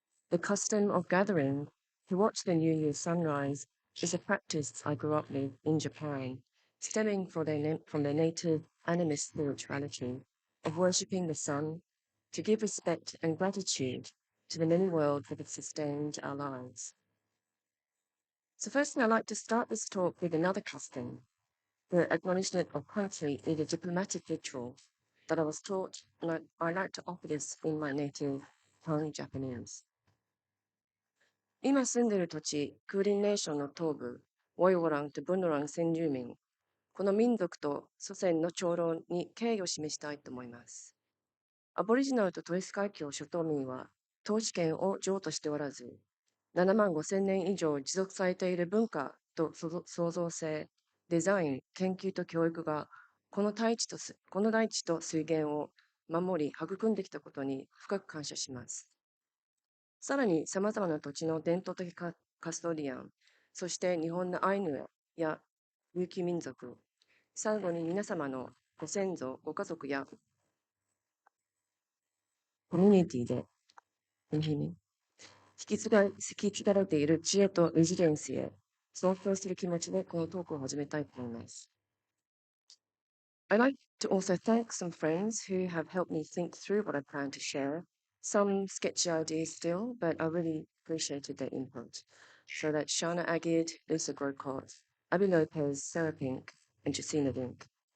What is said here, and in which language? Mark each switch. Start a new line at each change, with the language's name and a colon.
English: The custom of gathering to watch the New Year sunrise is a practice I grew up with in Japan, stemming from their native animist spirituality of worshipping the sun to give respect and gratitude to the many worlds that have sustained our lives. So firstly, I'd like to start this talk with another custom, the acknowledgement of country in a diplomatic ritual that I was taught, and I like to offer this in my native tongue, Japanese.
Japanese: 今住んでいる土地、クーリンネーションの東部、ウォイウォランとブンドラン先住民、この民族と祖先の長老に敬意を示したいと思います。アボリジナルとトレス海峡諸島民は、統治権を譲渡しておらず、7万5千年以上持続されている文化と創造性、デザイン、研究と教育が、この大地と水源を守り、育んできたことに深く感謝します。さらに、様々な土地の伝統的カストリアン、そして日本のアイヌや琉球民族、最後に皆様のご先祖、ご家族やコミュニティで、引き継がれている知恵とレジデンスへ、尊重する気持ちでこのトークを始めたいと思います。
English: I'd like to also thank some friends who have helped me think through what I plan to share, Some sketchy ideas still, but I really appreciated their input. So that's Shana Agid, Lisa Grocott, Abby Lopez, Sarah Pink, and Jacina Dink.